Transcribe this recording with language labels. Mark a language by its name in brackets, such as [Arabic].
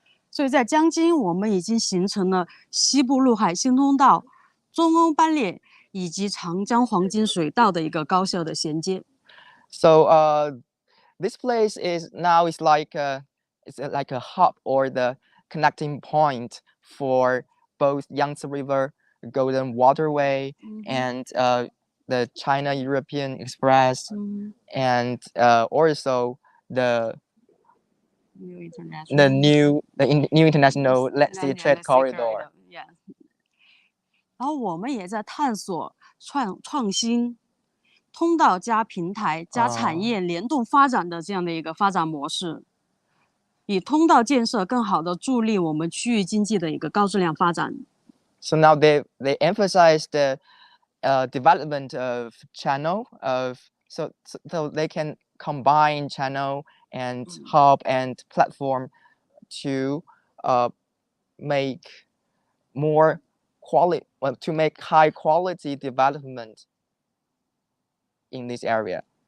[Chinese] 所以在江津，我们已经形成了西部陆海新通道、中欧班列以及长江黄金水道的一个高效的衔接。 [English] So this place is now like a hub or the connecting point for both Yangtze River, Golden Waterway, and the China-European Express, and also the New new international let's say trade corridor. Yeah. [Chinese] 然后我们也在探索创新、通道加平台加产业联动发展的这样的一个发展模式，以通道建设更好的助力我们区域经济的一个高质量发展。 [English] So now they emphasize the development of channel so they can combine channel and hub and platform to make more to make high quality development in this area.